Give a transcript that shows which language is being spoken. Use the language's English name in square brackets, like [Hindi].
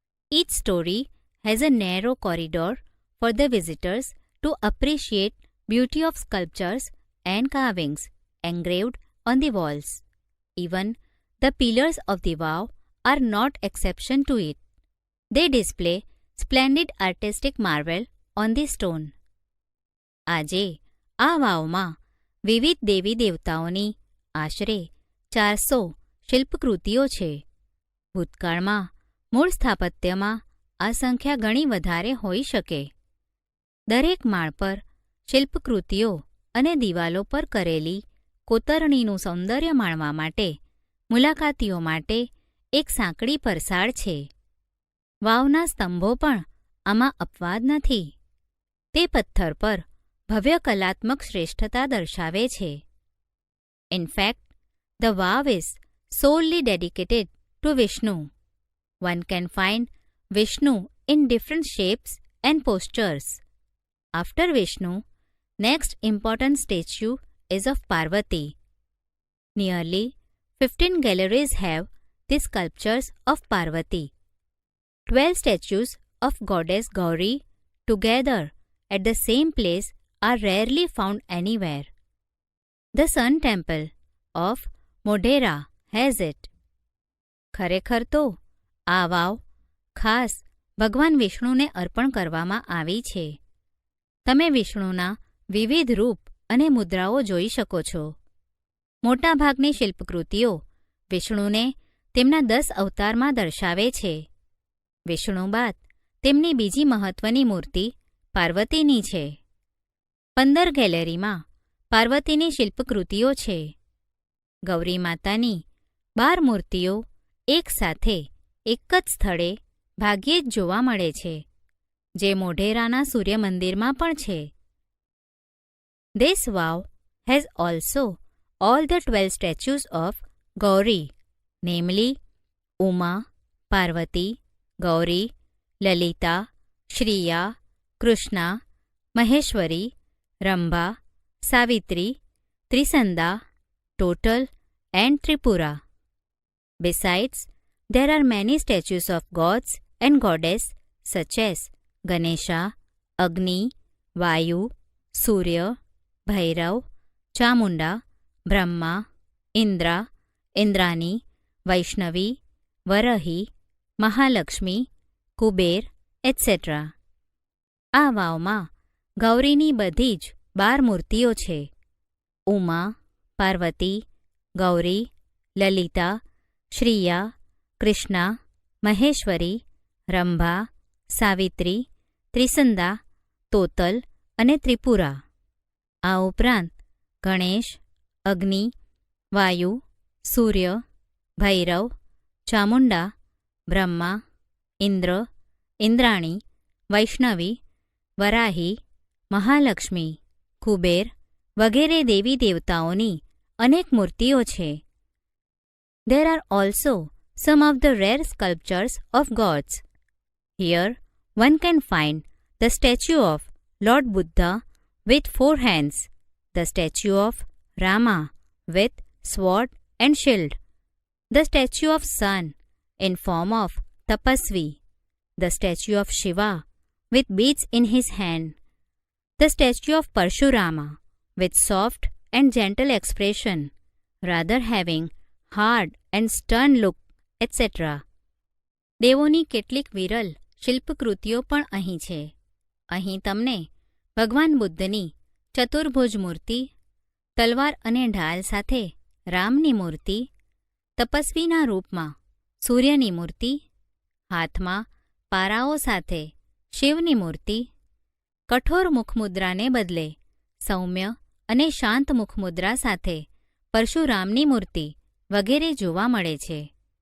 [English] Each story has a narrow corridor for the visitors to appreciate beauty of sculptures and carvings engraved on the walls. Even the pillars of the vow are not exception to it. They display splendid artistic marvel on the stone. [Gujarati] આજે આ વાવમાં વિવિધ દેવી દેવતાઓની આશરે 400 શિલ્પકૃતિઓ છે. ભૂતકાળમાં મૂળ સ્થાપત્યમાં આ સંખ્યા ઘણી વધારે હોઈ શકે. દરેક માળ પર શિલ્પકૃતિઓ અને દિવાલો પર કરેલી કોતરણીનું સૌંદર્ય માણવા માટે મુલાકાતીઓ માટે એક સાંકડી પરસાળ છે. વાવના સ્તંભો પણ આમાં અપવાદ નથી. તે પથ્થર પર ભવ્ય કલાત્મક શ્રેષ્ઠતા દર્શાવે છે. [English] In fact, the vow is solely dedicated to Vishnu. One can find Vishnu in different shapes and postures. After Vishnu, next important statue is of Parvati. Nearly 15 galleries have the sculptures of Parvati. 12 statues of goddess Gauri together at the same place are rarely found anywhere. The Sun Temple of Modhera has it. [Gujarati] ખરેખર તો આ વાવ ખાસ ભગવાન વિષ્ણુને અર્પણ કરવામાં આવી છે. તમે વિષ્ણુના વિવિધ રૂપ અને મુદ્રાઓ જોઈ શકો છો. મોટાભાગની શિલ્પકૃતિઓ વિષ્ણુને તેમના 10 અવતારમાં દર્શાવે છે. વિષ્ણુ બાદ તેમની બીજી મહત્વની મૂર્તિ પાર્વતીની છે. 15 ગેલેરીમાં પાર્વતીની શિલ્પકૃતિઓ છે. ગૌરી માતાની 12 મૂર્તિઓ એકસાથે એક જ સ્થળે ભાગ્યે જ જોવા મળે છે, જે મોઢેરાના સૂર્યમંદિરમાં પણ છે. [English] This vow has also all the 12 statues of Gauri, namely Uma, Parvati, Gauri, Lalita, Shriya, Krishna, Maheshwari, Rambha, Savitri, Trisanda, Total and Tripura. Besides, there are many statues of gods and goddess such as Ganesha, Agni, Vayu, Surya, Bhairav, Chamunda, Brahma, Indra, Indrani, Vaishnavi, Varahi, Mahalakshmi, Kuber, etc. [Gujarati] આ વાવમાં ગૌરીની બધી જ 12 મૂર્તિઓ છે. ઉમા, પાર્વતી, ગૌરી, લલિતા, શ્રીયા, કૃષ્ણા, મહેશ્વરી, રંભા, સાવિત્રી, ત્રિસંદા, તોતલ અને ત્રિપુરા. આ ઉપરાંત ગણેશ, અગ્નિ, વાયુ, સૂર્ય, ભૈરવ, ચામુંડા, બ્રહ્મા, ઇન્દ્ર, ઇન્દ્રાણી, વૈષ્ણવી, વરાહી, મહાલક્ષ્મી, કુબેર વગેરે દેવી દેવતાઓની અનેક મૂર્તિઓ છે. [English] There are also some of the rare sculptures of gods. Here one can find the statue of Lord Buddha with 4 hands, the statue of Rama with sword and shield, the statue of sun in form of Tapasvi, the statue of Shiva with beads in his hand, the statue of Parshurama with soft and gentle expression, rather having hard and stern look, etc. [Gujarati] દેવોની કેટલીક વિરલ શિલ્પકૃતિઓ પણ અહીં છે. અહીં તમને ભગવાન બુદ્ધની ચતુર્ભુજ મૂર્તિ, તલવાર અને ઢાલ સાથે રામની મૂર્તિ, તપસ્વીના રૂપમાં સૂર્યની મૂર્તિ, હાથમાં પારાઓ સાથે શિવની મૂર્તિ, કઠોર મુખમુદ્રાને બદલે સૌમ્ય અને શાંત મુખમુદ્રા સાથે પરશુરામની મૂર્તિ વગેરે જોવા મળે છે.